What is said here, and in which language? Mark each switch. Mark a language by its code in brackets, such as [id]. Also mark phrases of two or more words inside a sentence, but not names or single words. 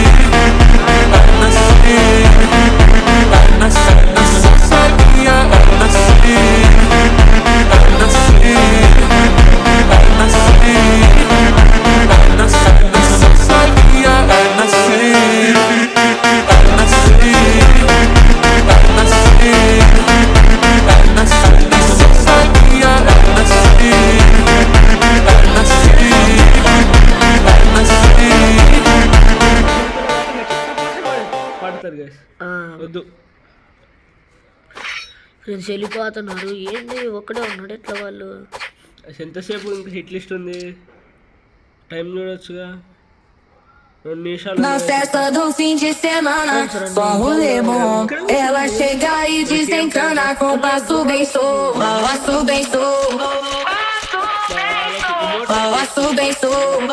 [es] nacer, nacer, no sabía nacer, nacer, nacer, nacer, no sabía nacer, nacer, nacer, no sabía [te] పడతారు గైస్ వద్దు. ఫ్రెండ్స్ వెళ్ళిపోతున్నారు. ఏంది ఒక్కడే ఉన్నాడు ఎట్లా వాళ్ళు? ఎంతసేపు ఇంకా [en] hit list [te] ఉంది, టైం చూడొచ్చుగా. 2 నిమిషాలు [pt] Na festa do fim de semana, só rolê bom. Ela chega e desencana com passo bem solto. Passo bem solto. Passo bem solto.